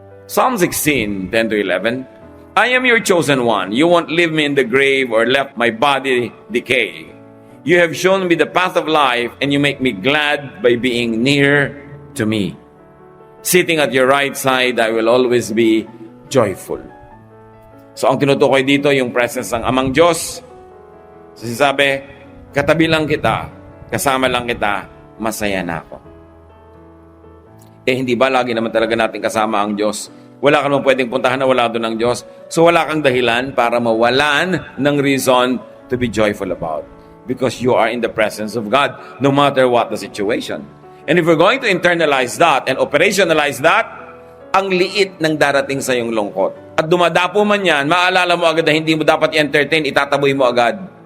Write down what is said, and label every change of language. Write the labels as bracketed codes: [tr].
[en] Psalm 16, 10-11, I am your chosen one. You won't leave me in the grave or let my body decay. You have shown me the path of life and you make me glad by being near to me. Sitting at your right side, I will always be joyful. [tl] So ang tinutukoy dito, yung presence ng Amang Diyos. So sinasabi, katabi lang kita, kasama lang kita, masaya na ako. Hindi ba lagi naman talaga natin kasama ang Diyos? Wala ka naman pwedeng puntahan na wala doon ang Diyos. So wala kang dahilan para mawalan ng [en] reason to be joyful about. Because you are in the presence of God, no matter what the situation. And if we're going to internalize that and operationalize that, [tl] ang liit ng darating sa iyong lungkot. At dumadapo man yan, maalala mo agad na hindi mo dapat i-entertain, itataboy mo agad.